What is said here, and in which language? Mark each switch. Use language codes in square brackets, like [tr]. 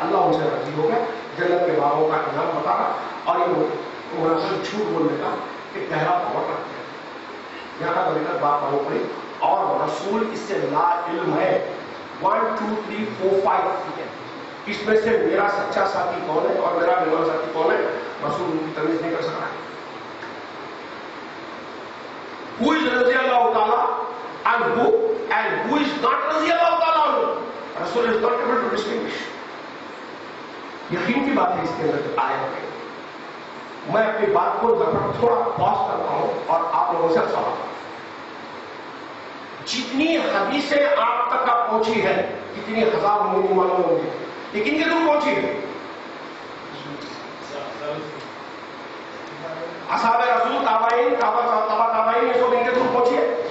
[ur] اللہ ان سے راضی ہو گیا، جنت کے باغوں کا انعام بتا رہا. اور یہ منافق جھوٹ بولنے کا ایک گہرا پاور رکھتے ہیں. یہاں تک ابھی تک بات معلوم پڑی. اور رسول اس سے لا علم ہے. 1 2 3 4 5 اس میں سے میرا سچا ساتھی کون ہے اور میرا بیمار ساتھی کون ہے، رسول ان کی تمیز نہیں کر سکتا. [en] Who is رضی اللہ تعالیٰ and who is not رضی اللہ تعالیٰ عنہ. رسول is not able to distinguish. [ur] یقین کی بات ہے اس کے اندر آئے ہوئے. میں اپنی بات کو تھوڑا پاز کرتا ہوں اور آپ لوگوں سے سوال کرتا ہوں. جتنی حدیثیں آپ تک پہنچی ہے کتنی ہزار ہوں گی معلوم ہوں گے لیکن کدھر پہنچی ہے؟ اصحاب رسول تابعین تابعین یہ سب ان کے تھرو پہنچی ہے.